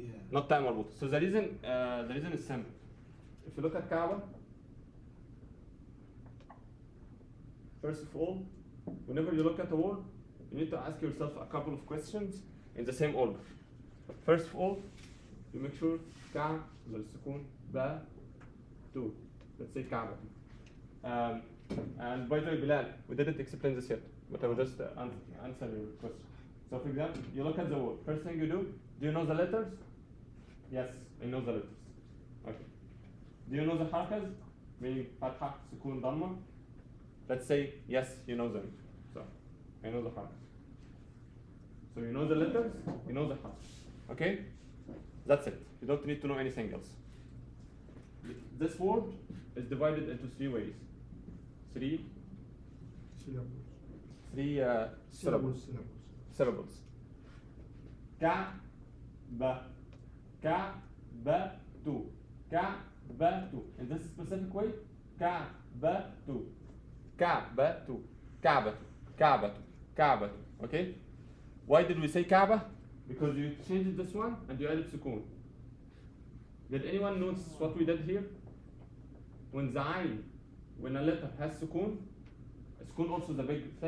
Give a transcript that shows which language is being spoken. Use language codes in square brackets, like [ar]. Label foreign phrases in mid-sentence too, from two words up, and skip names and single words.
[en] not ta marbut. So the reason is simple. If you look at Kaaba, first of all, whenever you look at a word, you need to ask yourself a couple of questions in the same order. First of all, you make sure Ka, sukun, ba, tu. Let's say Kaaba. And by the way, Bilal, we didn't explain this yet, but I will just answer your question. So for example, you look at the word. First thing you do you know the letters? Yes, I know the letters. Okay. Do you know the harakas? Meaning fatha, sukun, dhamma? Let's say, yes, you know them. So, I know the harakas. So you know the letters, you know the harakas. Okay? That's it. You don't need to know anything else. This word is divided into three ways. Three syllables. Ka, ba, tu. Ka, ba, tu. In this specific way, ka, ba, tu. Ka, ba, tu. Kaaba, Kaaba, Kaaba. Okay? Why did we say Kaaba? Because you changed this one and you added sukun. Did anyone notice what we did here? When the ayn, when a letter has sukun also is a big thing.